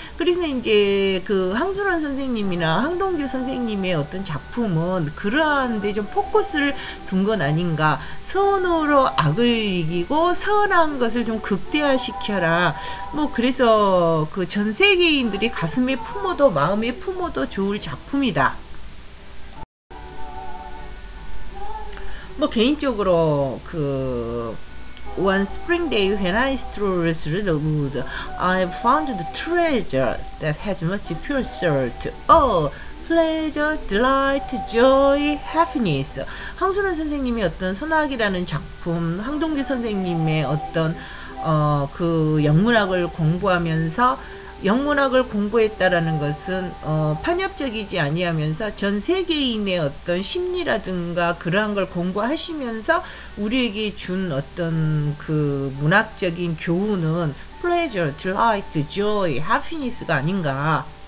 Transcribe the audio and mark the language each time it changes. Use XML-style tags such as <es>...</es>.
<ko>그래서 이제 그 황순환 선생님이나 황동규 선생님의 어떤 작품은 그러한 데 좀 포커스를 둔 건 아닌가. 선으로 악을 이기고 선한 것을 좀 극대화시켜라. 뭐 그래서 그 전 세계인들이 가슴에 품어도 마음에 품어도 좋을 작품이다. 뭐 개인적으로 그</ko> <en>One spring day when I strolled through the wood, I found the treasure that had much pure salt. Oh, pleasure, delight, joy, happiness.</en> <ko>황순환 선생님의 어떤 소나기라는 작품, 황동규 선생님의 어떤 그 영문학을 공부하면서, 영문학을 공부했다라는 것은 편협적이지 아니하면서 전 세계인의 어떤 심리라든가 그러한 걸 공부하시면서 우리에게 준 어떤 그 문학적인 교훈은</ko> <en>pleasure, delight, joy, happiness</en> <ko>가 아닌가.</ko>